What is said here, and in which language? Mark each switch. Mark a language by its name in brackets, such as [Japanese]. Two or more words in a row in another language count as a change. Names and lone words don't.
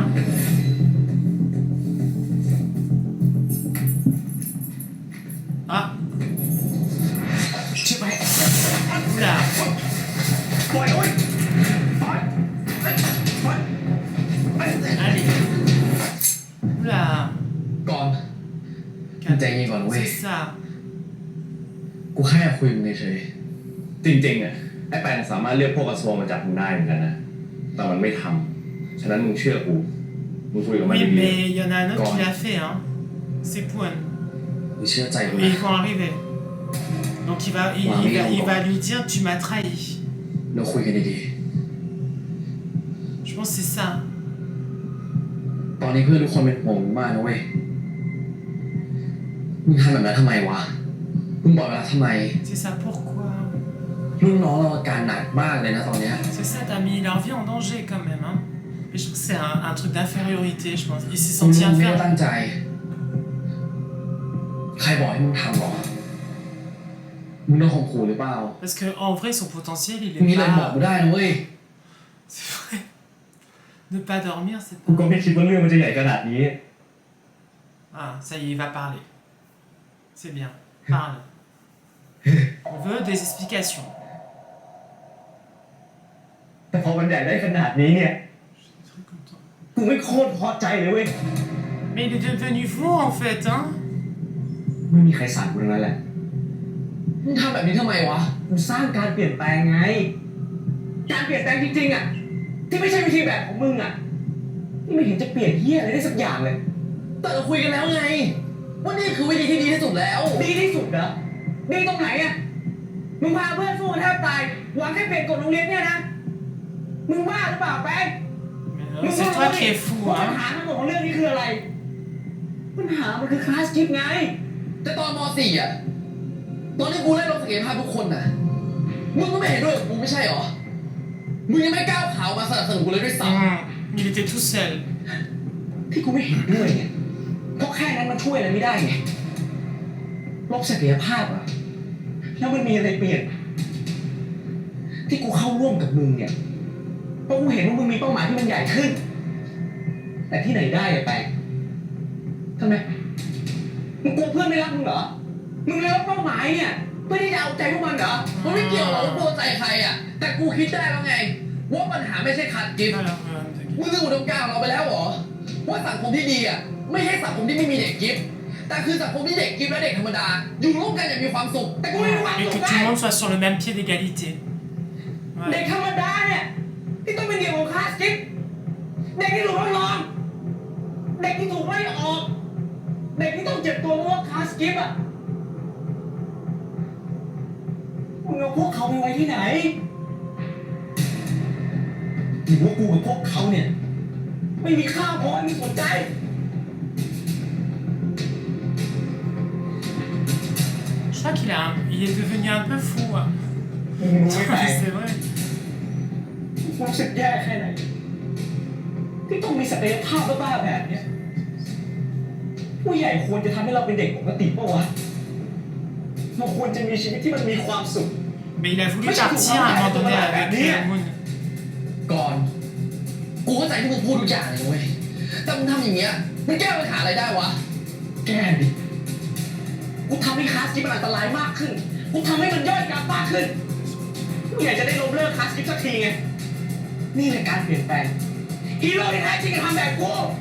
[French] Hein. Ah. Oula. Allez. Oula. [Thai] ก่อนใจเย็นก่อนเว้ย [French] C'est ça. [Thai] กูแค่อยากคุยกับมึงเฉย จริงๆอ่ะไอ้แปงสามารถเรียกพวกกระทรวงมาจับมึงได้เหมือนกันนะแต่มันไม่ทำฉะนั้นมึงเชื่อกูมึงคุยกับมัน [French] Oui, [Thai] ดี [French] mais il y en a un autre qui l'a fait, hein. C'est Pouen. [Thai] ๆกูเชื่อใจกู [French] Et [Thai] นะ [French] ils vont arriver. Donc il va lui dire tu m'as trahi. [Thai] เราคุยกันดี [French] Je pense que c'est ça. [Thai] ๆตอนนี้เพื่อนทุกคนเป็นห่วงมึงมากนะเว้ยมึงทำแบบนั้นทำไมวะมึงบอกเวลาทำไม [French] C'est ça pourquoi. [Thai] รุ่นน้องเราอาการหนักมากเลยนะตอนเนี้ย [French] C'est ça, t'as mis leur vie en danger quand même, hein. Mais je trouve que c'est un truc d'infériorité, je pense. Il s'est [Thai] มึง [French] senti [Thai] ไม่ได้ [French] inférieur. [Thai] ตั้งใจ ใครบอกให้มึงทำหรอมึงโดนข่มขู่หรือเปล่า [French] Parce que en vrai, son potentiel, il [Thai] มึงมี [French] est [Thai] อะไรบอก [French] pas. [Thai] กูได้นะเว้ย [French] C'est vrai. Ne pas dormir, c'est [Thai] กูก็ [French] pas. [Thai] ไม่คิดว่าเรื่องมันจะใหญ่ขนาดนี้ [French] Ah, ça y est, il va parler. C'est bien. Parle. On veut des explications. [Thai] แต่พอมันใหญ่ได้ขนาดนี้เนี่ย [French] Je suis très content. [Thai] กูไม่โคตรพอใจเลยเว้ย [French] Mais il est devenu fou en fait, hein. [Thai] ไม่มีใครสั่งกูทั้งนั้นแหละ มึงทำแบบนี้ทำไมวะ กูสร้างการเปลี่ยนแปลงไง การเปลี่ยนแปลงจริงๆอ่ะ ที่ไม่ใช่วิธีแบบของมึงอ่ะ นี่ไม่เห็นจะเปลี่ยนเหี้ยอะไรได้สักอย่างเลย แต่เราคุยกันแล้วไงว่านี่คือวิธีที่ดีที่สุดแล้ว ดีที่สุดเหรอ ดีตรงไหนอ่ะ มึงพาเพื่อนสู้กันแทบตาย หวังแค่เปลี่ยนกฎโรงเรียนเนี่ยนะ มึงบ้าหรือเปล่าแป้ง [French] Mais non, c'est toi qui es fou, [Thai] ปัญ [French] hein. [Thai] หาทั้งหมดของเรื่องนี้คืออะไร ปัญหามันคือคลาสกิฟต์ไง แต่ตอนม .4 อ่ะ ตอนที่กูไล่ลงศักยภาพทุกคนน่ะ มึงก็ไม่เห็นด้วยกับกูไม่ใช่หรอ มึงยังไม่ก้าวขาวมาสนับสนุนกูเลยด้วยซ้ [French] Il était tout seul. [Thai] ที่กูไม่เห็นด้วยเนี่ยเพราะแค่นั้นมันช่วยอะไรไม่ได้ไงลบศักยภาพอะแล้วมันมีอะไรเปลี่ยน ที่กูเข้าร่วมกับมึงเนี่ยเพราะกูเห็นว่ามึงมีเป้าหมายที่มันใหญ่ขึ้น แต่ที่ไหนได้อะไปทำไมมึงกลัวเพื่อนไม่รักมึงเหรอ มึงเลยรับเป้าหมายเนี่ยเพื่อที่จะเอาใจพวกมันเหรอ ำมันไม่เกี่ยวหรอกว่ากูเอาใจใครอ่ะ แต่กูคิดได้แล้วไง ว่าปัญหาไม่ใช่ขาดกิฟต์ [French] Alors, [Thai] มึงนึกอุดมการณ์ของเราไปแล้วเหรอ ว่าสังคมที่ดีอ่ะ ไม่ใช่สังคมที่ไม่มีเด็กกิฟต์แต่คือสังคมที่เด็กกิฟต์และเด็กธรรมดา อยู่ร่วมกันอย่างมีความสุข แต่กูไม่มีความ [French] et [Thai] สุ [French] que [Thai] ข [French] tout [Thai] ได้ [French] le monde soit sur le même pied d'égalité. [Thai] เด็ก [French] Ouais. [Thai] ธรรมดาเนี่ยที่ต้องเป็นเด็กของคลาสกิฟต์เด็กที่ถูกทดลองเด็กที่ถูกไล่ออก เด็กที่ต้องเจ็บตัวเพราะว่าคลาสกิฟต์อ่ะมึงเอาพวกเขาไปไว้ที่ไหนหรือว่ากูกับพวกเขาเนี่ยไม่มีค่าพอให้มึงสนใจ [French] Je crois il est devenu un peu fou. Hein. [Thai] มึงรู้ไหม [French] C'est vrai. [Thai] รู้สึกแย่แค่ไหนที่ต้องมีศักยภาพบ้าๆแบบเนี้ยผู้ใหญ่ควรจะทำให้เราเป็นเด็กปกติปะวะเราควรจะมีชีวิตที่มันมีความสุข [French] Mais il a voulu partir à un moment donné avec Moon. [Thai] ก่อน กูเข้าใจที่มึงพูดทุกอย่างเลยนะเว้ย แต่มึงทำอย่างเงี้ยมันแก้ปัญหาอะไรได้วะ แก้ดิกูทำให้คลาสกิฟต์มันอันตรายมากขึ้น กูทำให้มันย่อยกลับมากขึ้นกูอยากจะได้ล้มเลิกคลาสกิฟต์สักทีไง นี่แหละการเปลี่ยนแปลงฮีโร่ที่แท้จริงจะทำแบบกู